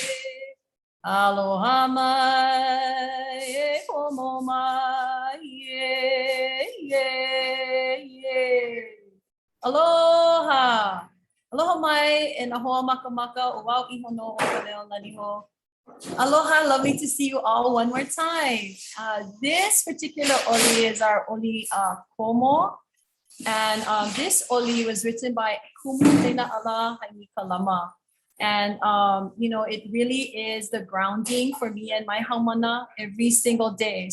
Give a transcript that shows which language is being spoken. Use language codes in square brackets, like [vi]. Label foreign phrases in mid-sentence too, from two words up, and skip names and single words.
[haw] Aloha mai e homo mai Aloha. Aloha mai e na hoa maka maka o wau iho no o Kaleolani ho. Aloha, [en] lovely to see you all one more time. This particular oli is our [haw] oli komo. [en] And this oli was written by Kumu Tena Ala Haika Lama. And, you know, it really is the grounding for me and my haumana every single day.